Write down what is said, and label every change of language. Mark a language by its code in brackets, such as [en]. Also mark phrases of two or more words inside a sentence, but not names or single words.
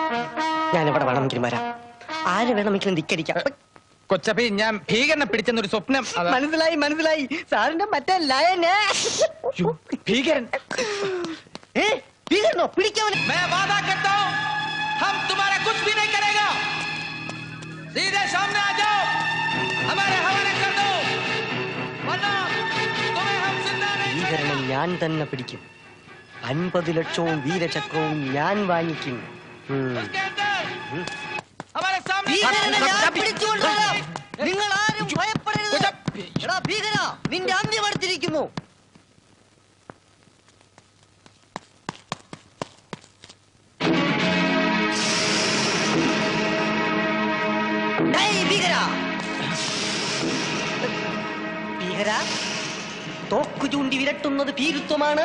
[ml] ഞാൻ എവിടെ വേണമെങ്കിലും വരാം, ആര് വേണമെങ്കിലും ധിക്കരിക്കാം. കൊച്ചപ്പി, ഞാൻ ഭീകരനെ പിടിച്ചെന്നൊരു സ്വപ്നം. മനസ്സിലായി മനസ്സിലായി, സാറിന്റെ മറ്റേ ലയനെ. ഭീകരൻ ഭീകരനോ? പിടിക്കാവൻ. [hi] मैं वादा करता हूं, हम तुम्हारा कुछ भी नहीं करेगा. सीधे सामने आ जाओ, हमारे हवाले कर दो, वरना तुम्हें हम जिंदा नहीं [ml] ഭീകരനെ ഞാൻ തന്നെ പിടിക്കും. 50 ലക്ഷവും വീരചക്രവും ഞാൻ വാങ്ങിക്കും. [hi] उसके अंदर हमारे सामने [ml] നിങ്ങൾ ആരും ഭയപ്പെടരുത്. എടാ ഭീകര, നിന്റെ അന്ത്യം അടുത്തിരിക്കുന്നു. ഭീകര, തോക്കു ചൂണ്ടി വിരട്ടുന്നത് ഭീരുത്വമാണ്.